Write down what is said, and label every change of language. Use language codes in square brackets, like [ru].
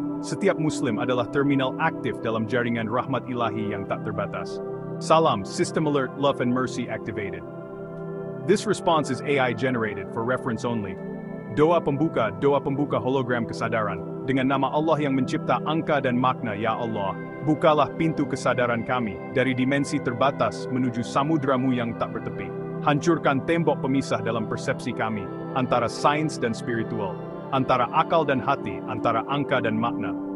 [id] Setiap muslim adalah terminal aktif dalam jaringan rahmat ilahi yang tak terbatas. Salam, system alert, love and mercy activated. [en] This response is AI generated for reference only. [id] Doa pembuka hologram kesadaran. Dengan nama Allah yang mencipta angka dan makna, ya Allah, bukalah pintu kesadaran kami dari dimensi terbatas menuju samudramu yang tak bertepi. Hancurkan tembok pemisah dalam persepsi kami, antara sains dan spiritual, antara akal dan hati, antara angka dan makna.